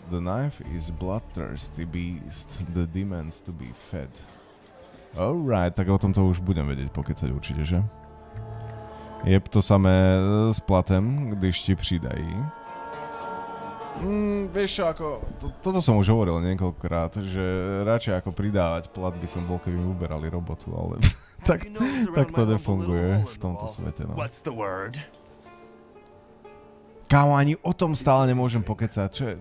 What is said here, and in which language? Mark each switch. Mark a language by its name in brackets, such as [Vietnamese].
[English] The knife is bloodthirsty beast that demands to be fed. [Slovak] Alright, tak o tomto už budem vedieť pokecať určite, že? [Czech] Jeb, to samé s platem, když ti přidají. [Slovak] Vieš čo, ako, toto som už hovoril niekoľkokrát, že radšej ako pridávať plat by som bol, keby mi uberali robotu, ale tak to nefunguje v tomto svete, no. Kámo, ani o tom stále nemôžem pokecať.